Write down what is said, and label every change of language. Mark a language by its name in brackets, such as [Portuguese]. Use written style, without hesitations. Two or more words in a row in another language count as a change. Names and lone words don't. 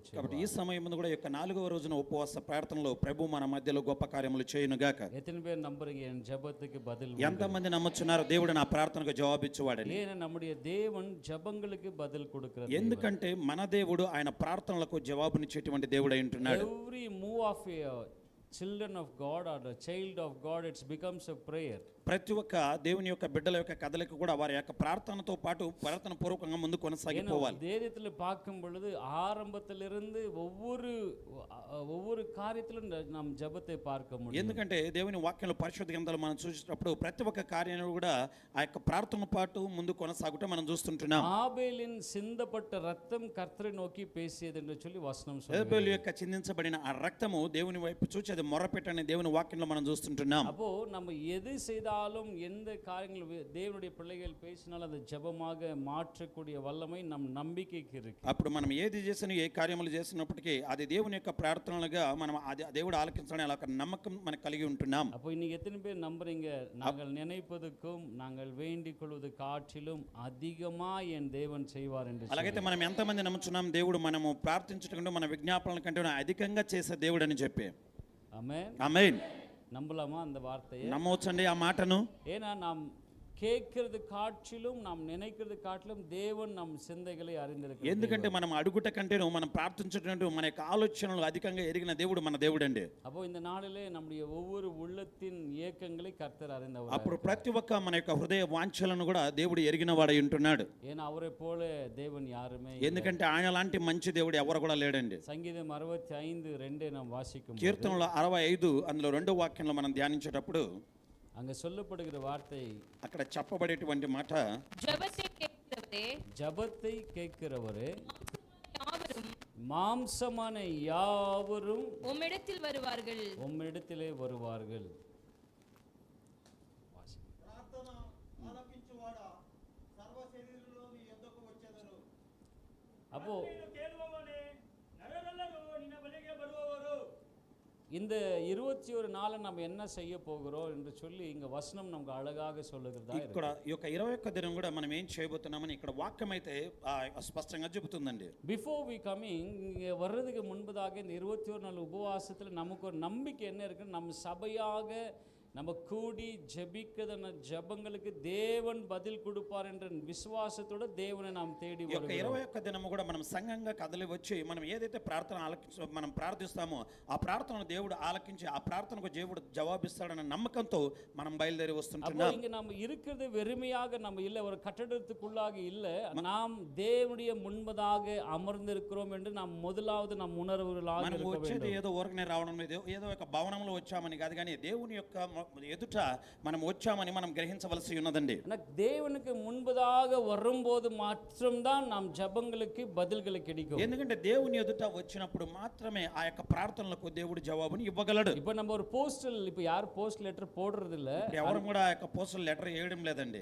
[Telugu] కాబట్టి [Tamil] செய்வார். [Telugu] ఈ సమయం ముందు కూడా ఈ యొక్క 4వ రోజున ఉపవాస ప్రార్థనలో ప్రభు మన మధ్యలో గొప్ప కార్యములు చేయునుగాక. [Tamil] எத்தனை பேர் நம்புறீங்க என் ஜெபத்துக்கு பதில் உண்டு? [Telugu] ఎంతమంది నమ్ముచున్నారు దేవుడు నా ప్రార్థనకు జవాబిచ్చేవాడని? [Tamil] ஏன்னா நம்முடைய தேவன் ஜெபங்களுக்கு பதில் கொடுக்கிறது. [Telugu] ఎందుకంటే మన దేవుడు ఆయన ప్రార్థనలకు జవాబునిచ్చేటువంటి దేవుడు అయి ఉంటున్నాడు. [English] Every move of a children of God or the child of God, it becomes a prayer. [Telugu] ప్రతి ఒక్క దేవుని యొక్క బిడ్డల యొక్క కదలిక కూడా వారి యొక్క ప్రార్థనతో పాటు ప్రార్థన పూర్వకంగా ముందు కొనసాగిపోవాలి. [Tamil] வேதத்தில் பார்க்கும் பொழுது ஆரம்பத்திலிருந்து ஒவ்வொரு காரியத்திலும் நாம் ஜெபத்தை பார்க்க முடியும். [Telugu] ఎందుకంటే దేవుని వాక్యంలో పరిశుద్ధ గ్రంథాలు మనం చూసినప్పుడు ప్రతి ఒక్క కార్యంలో కూడా ఆ యొక్క ప్రార్థన పాటు ముందు కొనసాగుట మనం చూస్తుంటున్నాం. [Tamil] ஆபேலின் சிந்தப்பட்ட ரத்தம் கர்த்தரை நோக்கி பேசியது என்று சொல்லி வசனம் சொல்லுது. [Telugu] హేబేలు యొక్క చిందించబడిన ఆ రక్తము దేవుని వైపు చూచి చేసేది మొరపెట్టని దేవుని వాక్యంలో మనం చూస్తుంటున్నాం. [Tamil] அப்போ நம்ம எது செய்தாலும் எந்த காரியங்கள் தேவனுடைய பிள்ளைகள் பேசினாலும் அதை ஜெபமாக மாற்றக்கூடிய வல்லமை நம் நம்பிக்கைக்கு இருக்கு. [Telugu] అప్పుడు మనం ఏది చేసినా ఏ కార్యములు చేసినప్పటికీ అది దేవుని యొక్క ప్రార్థనలుగా మనం అది దేవుడు ఆలకించాలని అలా ఒక నమ్మకం మనకు కలిగి ఉంటున్నాం. [Tamil] அப்போ இன்னைக்கு எத்தனை பேர் நம்புறீங்க, நாங்கள் நினைப்பதுக்கும் நாங்கள் வேண்டிக் கொள்வது காற்றிலும் அதிகமா என் தேவன் செய்வார் என்று? [Telugu] అలాగైతే మనం ఎంతమంది నమ్ముచున్నాం దేవుడు మనము ప్రార్థించడం కంటే మన విజ్ఞాపనల కంటే అధికంగా చేసే దేవుడు అని చెప్పి? [Tamil] ஆமென். [Telugu] ఆమేన్. [Tamil] நம்பலாமா அந்த வார்த்தையை? [Telugu] నమ్మవచ్చండి ఆ మాటను. [Tamil] ஏன்னா நாம் கேட்கிறது காற்றிலும் நாம் நினைக்கிறது காட்டிலும் தேவன் நம் சிந்தைகளை அறிந்திருக்கிறார். [Telugu] ఎందుకంటే మనం అడుగుట కంటేను మనం ప్రార్థించడం మన యొక్క ఆలోచనలు అధికంగా ఎరిగిన దేవుడు మన దేవుడు అండి. [Tamil] அப்போ இந்த நாளிலே நம்முடைய ஒவ்வொரு உள்ளத்தின் ஏக்கங்களை கர்த்தர் அறிந்தவர். [Telugu] అప్పుడు ప్రతి ఒక్క మన యొక్క హృదయ వాంఛలను కూడా దేవుడు ఎరిగిన వాడై ఉంటున్నాడు. [Tamil] ஏன்னா அவரை போல தேவன் யாருமே இல்லை. [Telugu] ఎందుకంటే ఆయన లాంటి మంచి దేవుడు ఎవరు కూడా లేడండి. [Tamil] சங்கீதம் 65:2 நாம் வாசிக்கும் [Telugu] కీర్తనలు 65 అందులో 2వ వాక్యంలో మనం ధ్యానించేటప్పుడు [Tamil] அங்க சொல்லப்படுகிற வார்த்தை, [Telugu] అక్కడ చెప్పబడేటువంటి మాట, [Tamil] ஜபத்தை கேட்கிறவரே யாவரும் மாம்சமான யாவரும் உம்மிடத்தில் வருவார்கள். உம்மிடத்திலே வருவார்கள். அப்போ இந்த 21 நாளை நம்ம என்ன செய்ய போகிறோம் என்று சொல்லி இங்க வசனம் நமக்கு அழகாக சொல்லுகிறதா இருக்கு. [Telugu] ఇక్కడ ఈ యొక్క 21 దినం కూడా మనం ఏం చేయబోతున్నామని ఇక్కడ వాక్యం అయితే స్పష్టంగా చెబుతుందండి. [English] before we coming, [Tamil] இங்கே வர்றதுக்கு முன்பதாக இந்த 21 நாள் உபவாசத்தில் நமக்கு ஒரு நம்பிக்கை என்ன இருக்குன்னு, நம்ம சபையாக நம்ம கூடி ஜெபிக்கிறதான ஜெபங்களுக்கு தேவன் பதில் கொடுப்பார் என்ற விசுவாசத்தோட தேவனை நாம் தேடி வருகிறோம். [Telugu] 21 దినము కూడా మనం సంఘంగా కదలి వచ్చి మనం ఏదైతే ప్రార్థన మనం ప్రార్థిస్తామో ఆ ప్రార్థనను దేవుడు ఆలకించి ఆ ప్రార్థనకు దేవుడు జవాబిస్తాడన్న నమ్మకంతో మనం బయలుదేరి వస్తుంటున్నాం. [Tamil] இங்க நம்ம இருக்கிறது வெறுமையாக நம்ம இல்ல, ஒரு கட்டடத்துக்குள்ளாக இல்ல, நாம் தேவனுடைய முன்பதாக அமர்ந்திருக்கிறோம் என்று நாம் முதலாவது நம் உணர்வுகளாக [Telugu] మనం [Tamil] இருக்க [Telugu] వచ్చేది [Tamil] வேண்டும். [Telugu] ఏదో ఊరకనే రావడం లేదు, ఏదో ఒక భవనంలో వచ్చామని కాదు, కానీ దేవుని యొక్క ఎదుట మనం వచ్చామని మనం గ్రహించవలసి ఉన్నదండి. [Tamil] தேவனுக்கு முன்பதாக வரும்போது மாத்திரம்தான் நாம் ஜெபங்களுக்கு பதில்களை கிடைக்கும். [Telugu] ఎందుకంటే దేవుని ఎదుట వచ్చినప్పుడు మాత్రమే ఆ యొక్క ప్రార్థనలకు దేవుడు జవాబుని ఇవ్వగలడు. [Tamil] இப்போ நம்ம ஒரு போஸ்டல், இப்போ யார் [English] post letter [Tamil] போடுறது இல்ல, [Telugu] ఎవరు కూడా ఆ యొక్క [English] postal letter [Telugu] వేయడం లేదండి.